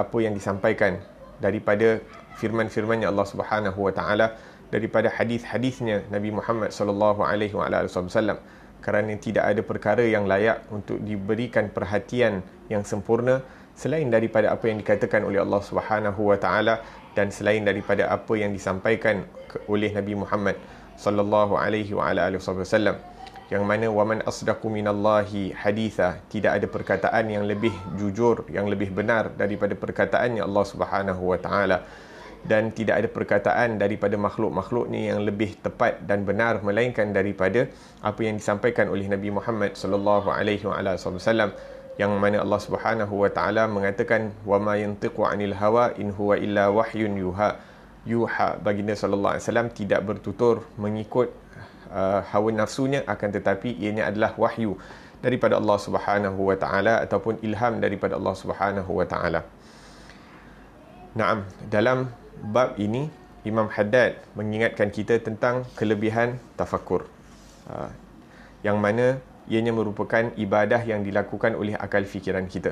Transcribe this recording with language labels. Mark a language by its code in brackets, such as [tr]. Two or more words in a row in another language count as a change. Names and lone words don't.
[ms] apa yang disampaikan daripada firman-firman-Nya Allah [ar] سبحانه وتعالى, [ms] daripada hadis-hadisnya Nabi Muhammad [ar] صلى الله عليه وسلم, [ms] kerana tidak ada perkara yang layak untuk diberikan perhatian yang sempurna selain daripada apa yang dikatakan oleh Allah [ar] سبحانه وتعالى [ms] dan selain daripada apa yang disampaikan oleh Nabi Muhammad [ar] صلى الله عليه وسلم, [ms] yang mana [ar] ومن أصدق من الله حديثا, [ms] tidak ada perkataan yang lebih jujur, yang lebih benar daripada perkataannya Allah [ar] سبحانه وتعالى, [ms] dan tidak ada perkataan daripada makhluk-makhluk ni yang lebih tepat dan benar melainkan daripada apa yang disampaikan oleh Nabi Muhammad [ar] صلى الله عليه وسلم. [ms] yang mana Allah [ar] سبحانه وتعالى [ms] mengatakan [ar] وما ينطق عن الهوى إن هو إلا وحي يوحى. [ms] Baginda [ar] صلى الله عليه وسلم [ms] tidak bertutur mengikut hawa nafsunya, akan tetapi ianya adalah wahyu daripada Allah [ar] سبحانه وتعالى [ms] ataupun ilham daripada Allah [ar] سبحانه وتعالى. [ms] Naam, dalam bab ini Imam Haddad mengingatkan kita tentang kelebihan tafakur, yang mana ianya merupakan ibadah yang dilakukan oleh akal fikiran kita.